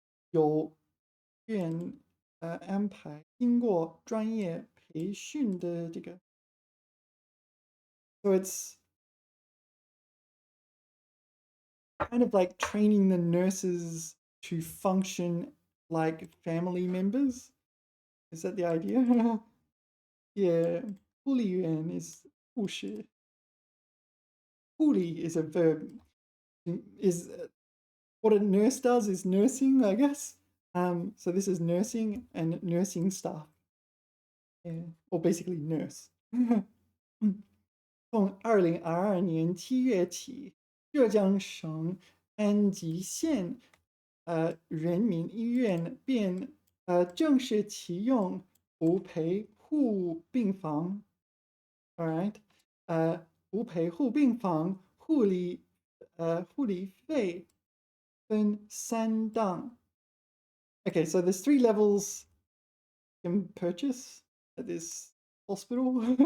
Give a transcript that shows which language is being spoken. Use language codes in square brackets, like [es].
[zh] 有院安排经过专业培训的这个， [en] so it's kind of like training the nurses to function like family members. Is that the idea? Yeah, 护理员 is 护士. 护理 is a verb. Is what a nurse does is nursing, I guess. So this is nursing and nursing staff. Yeah, or basically nurse. [zh] 从2022年7月起，浙江省安吉县人民医院便正式启用无陪护病房。 All right，无陪护病房护理费分3档。 [en] Okay, so there's 3 levels you can purchase at this hospital.